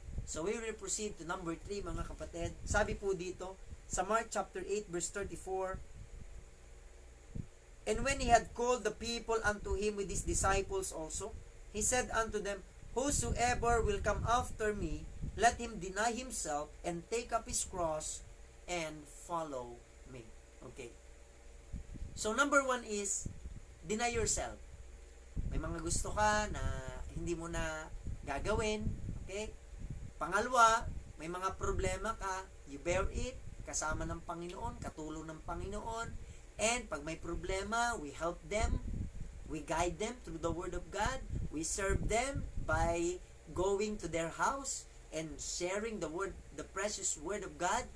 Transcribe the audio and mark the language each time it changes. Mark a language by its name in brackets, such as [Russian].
[English] So we will proceed to number 3, [Filipino] mga kapatid. Sabi po dito, sa [English] Mark chapter 8, verse 34, "And when He had called the people unto Him with His disciples also, He said unto them, Whosoever will come after me, let him deny himself and take up his cross and follow me." Okay. So number 1 is, deny yourself. [Filipino] May mga gusto ka na hindi mo na gagawin. Okay? Pangalawa, may mga problema ka, [English] you bear it, [Filipino] kasama ng Panginoon, katulong ng Panginoon. [English] And [Filipino] pag may problema, [English] we help them, we guide them through the Word of God, we serve them by going to their house and sharing the word, the precious Word of God.